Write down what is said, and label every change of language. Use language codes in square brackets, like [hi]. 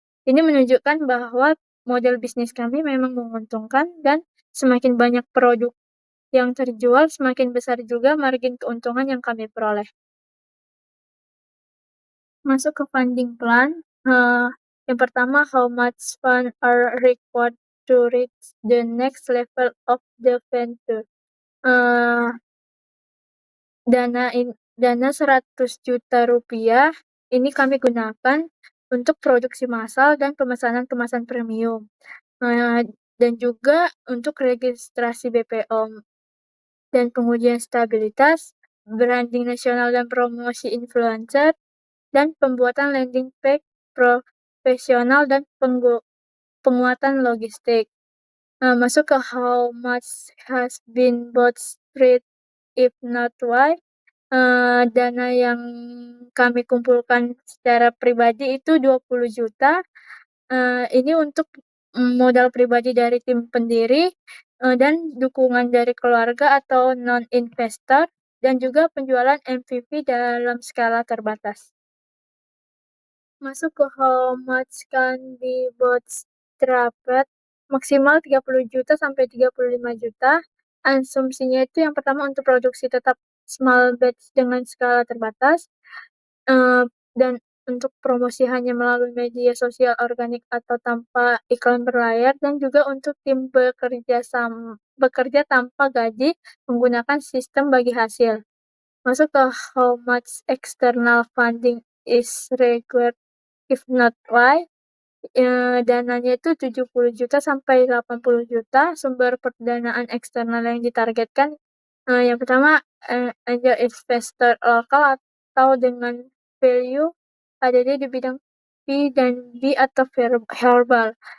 [id] Ini menunjukkan bahwa model bisnis kami memang menguntungkan dan semakin banyak produk yang terjual, semakin besar juga margin keuntungan yang kami peroleh. Masuk ke funding plan. Yang pertama, [en] how much funds are required to reach the next level of the venture. [id] Dana 100 juta rupiah ini kami gunakan untuk produksi massal dan pemesanan kemasan premium. Dan juga untuk registrasi BPOM dan pengujian stabilitas, branding nasional dan promosi influencer, dan pembuatan landing page profesional dan penguatan logistik. Masuk ke [en] how much has been bought street if not why. [id] Dana yang kami kumpulkan secara pribadi itu 20 juta. Ini untuk modal pribadi dari tim pendiri dan dukungan dari keluarga atau non-investor, dan juga penjualan MVP dalam skala terbatas. Masuk ke [en] how much can be bootstrapped, [id] maksimal 30 juta sampai 35 juta. Asumsinya itu yang pertama untuk produksi tetap small batch dengan skala terbatas, dan untuk promosi hanya melalui media sosial organik atau tanpa iklan berlayar, dan juga untuk tim bekerja tanpa gaji menggunakan sistem bagi hasil. Masuk ke [en] how much external funding is required if not why. [id] Dananya itu 70 juta sampai 80 juta. Sumber pendanaan eksternal yang ditargetkan, yang pertama, angel investor lokal atau dengan value ADD di bidang P dan B atau herbal.